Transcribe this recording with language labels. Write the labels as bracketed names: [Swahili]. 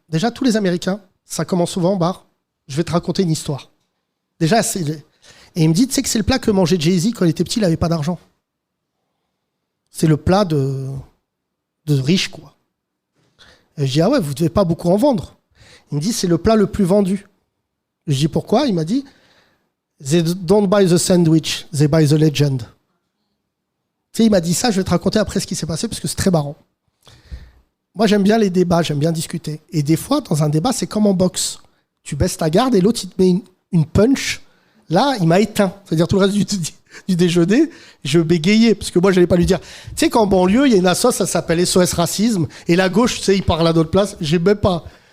[French] Déjà, tous les Américains, ça commence souvent en bar, je vais te raconter une histoire. Déjà, et il me dit, tu sais que c'est le plat que mangeait Jay-Z quand il était petit, il n'avait pas d'argent. C'est le plat de riche, quoi. Et je dis, ah ouais, vous ne devez pas beaucoup en vendre. Il me dit, c'est le plat le plus vendu. Je dis, pourquoi? Il m'a dit, [English] they don't buy the sandwich, they buy the legend. [French] Tu sais, il m'a dit ça, je vais te raconter après ce qui s'est passé, parce que c'est très marrant. Moi, j'aime bien les débats, j'aime bien discuter. Et des fois, dans un débat, c'est comme en boxe. Tu baisses ta garde et l'autre, il te met une punch. Là, il m'a éteint. C'est-à-dire, tout le reste du déjeuner, je bégayais, parce que moi, je n'allais pas lui dire. Tu sais qu'en banlieue, il y a une asso, ça s'appelle SOS Racisme, et la gauche, tu sais, il parle à d'autres places. J'ai même pas...